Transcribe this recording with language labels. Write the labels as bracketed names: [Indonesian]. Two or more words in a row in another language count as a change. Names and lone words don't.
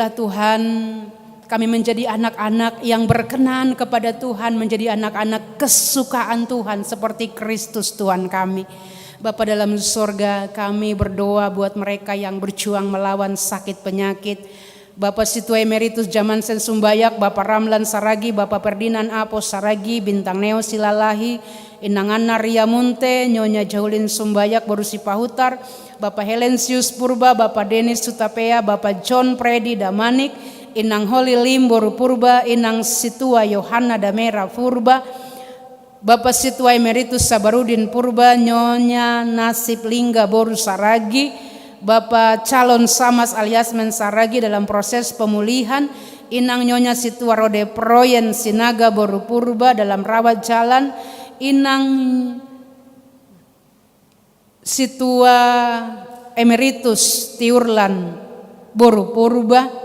[Indonesian] Biarlah Tuhan Kami menjadi anak-anak yang berkenan kepada Tuhan, menjadi anak-anak kesukaan Tuhan seperti Kristus Tuhan kami. Bapa dalam surga, kami berdoa buat mereka yang berjuang melawan sakit penyakit. Bapak Situ Emeritus Jaman Sen Sumbayak, Bapak Ramlan Saragi, Bapak Ferdinand Apos Saragi, Bintang Neo Silalahi, Inangana Ria Munte, Nyonya Jaulin Sumbayak Borusi Pahutar, Bapak Helensius Purba, Bapak Denis Sutapea, Bapak John Predi Damanik, Inang Holi Lim Boru Purba, Inang Situa Yohana Damera Purba, Bapak Situa Emeritus Sabarudin Purba, Nyonya Nasib Lingga Boru Saragi, Bapak Calon Samas alias Mensaragi dalam proses pemulihan, Inang Nyonya Situa Rode Proyen Sinaga Boru Purba dalam rawat jalan, Inang Situa Emeritus Tiurlan Boru Purba.